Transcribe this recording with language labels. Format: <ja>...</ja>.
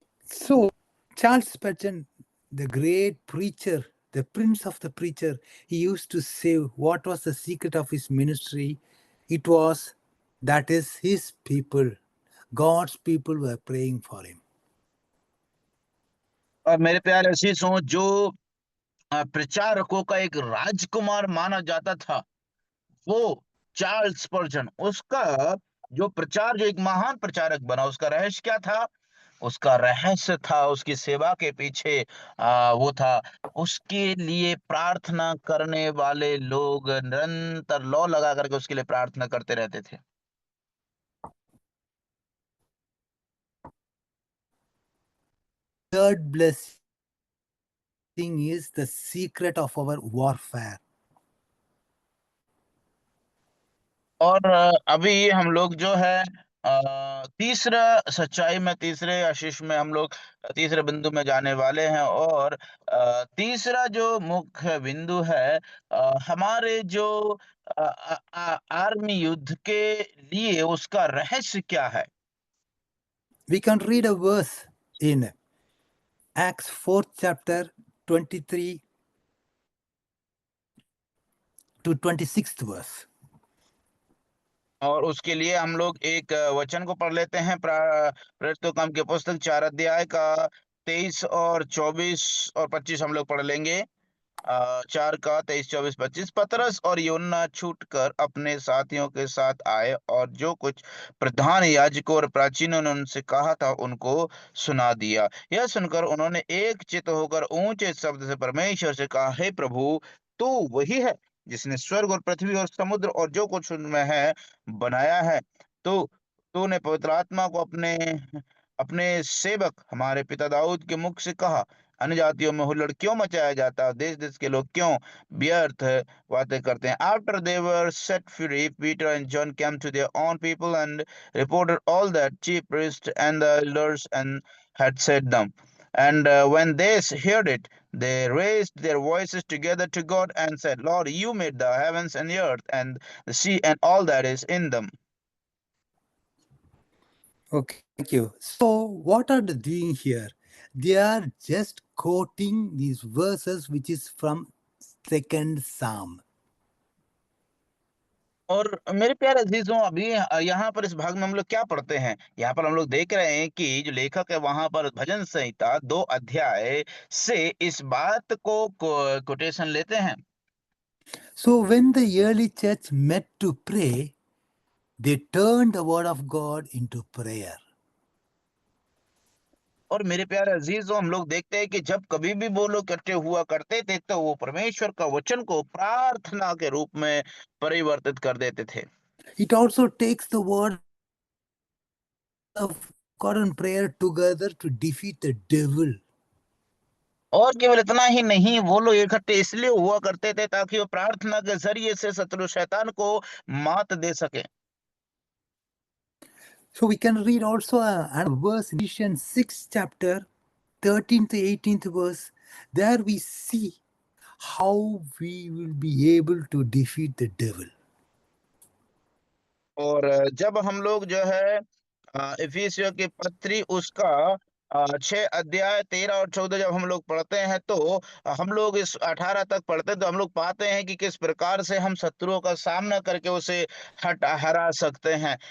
<en>So, Charles Spurgeon, the great preacher, the prince of the preacher, he used to say what was the secret of his ministry? It was that is his people. God's people were praying for him.</en> <hi>और मेरे प्यारे अजीजों, जो प्रचारकों का एक राजकुमार माना जाता था, वो चार्ल्स स्पर्जन, उसका जो एक महान प्रचारक बना, उसका रहस्य क्या था? उसका रहस्य था, उसकी सेवा के पीछे वो था, उसके लिए प्रार्थना करने वाले लोग निरंतर लौ लगा करके उसके लिए प्रार्थना करते रहते थे।</hi> <en>Third blessing is the secret of our warfare.</en> <hi>और अभी हम लोग जो है तीसरा सच्चाई में, तीसरे आशीष में हम लोग तीसरे बिंदु में जाने वाले हैं। और तीसरा जो मुख्य बिंदु है, हमारे जो आर्मी युद्ध के लिए उसका रहस्य क्या है?</hi> <en>We can read a verse in Acts 4th chapter 23 to 26th verse.</en> <hi>और उसके लिए हम लोग एक वचन को पढ़ लेते हैं, प्रेरितों काम की पुस्तक 4 अध्याय का 23 और 24 और 25 हम लोग पढ़ लेंगे। 4 का 23, 24, 25। पतरस और यूहन्ना छूटकर अपने साथियों के साथ आए और जो कुछ प्रधान याजकों और प्राचीनों ने उनसे कहा था उनको सुना दिया। यह सुनकर उन्होंने एक चित्त होकर ऊंचे शब्द से परमेश्वर से कहा, हे प्रभु, तू वही है जिसने स्वर्ग और पृथ्वी और समुद्र और जो कुछ उनमें है बनाया है। तो तूने पवित्र आत्मा को अपने अपने सेवक हमारे पिता दाऊद के मुख से कहा, अन्य जातियों में हुल्लड़ क्यों मचाया जाता है, देश देश के लोग क्यों व्यर्थ बातें करते हैं।</hi> <en>After they were set free, Peter and John came to their own people and reported all that chief priests and the elders and had said them. And when they heard it, they raised their voices together to God and said, Lord, you made the heavens and the earth and the sea and all that is in them. Okay, thank you. So, what are they doing here? They are just quoting these verses which is from second Psalm.</en> <hi>और मेरे प्यारे अजीजों, अभी यहाँ पर इस भाग में हम लोग क्या पढ़ते हैं? यहाँ पर हम लोग देख रहे हैं कि जो लेखक है वहां पर भजन संहिता 2 अध्याय से इस बात को कोटेशन लेते हैं।</hi> <en>So, when the early church met to pray, they turned the word of God into prayer.</en> <hi>और मेरे प्यारे अजीजों, हम लोग देखते हैं कि जब कभी भी वो लोग इकट्ठे हुआ करते थे तो वो परमेश्वर का वचन को प्रार्थना के रूप में परिवर्तित कर देते थे।</hi> <en>It also takes the word of God and prayer together to defeat the devil.</en> <hi>और केवल इतना ही नहीं, वो लोग इकट्ठे इसलिए हुआ करते थे ताकि वो प्रार्थना के जरिए से शत्रु शैतान को मात दे सके।</hi> <en>So we can read also a verse in Ephesians 6 chapter 13th to 18th verse. There we see how we will be able to defeat the devil.</en> <hi>और जब हम लोग जो है इफिसियों की पत्री उसका 6 अध्याय 13 और 14 जब हम लोग पढ़ते हैं तो हम लोग इस 18 तक पढ़ते हैं तो हम लोग पाते हैं कि किस प्रकार से हम शत्रुओं का सामना करके उसे हरा सकते हैं।</hi>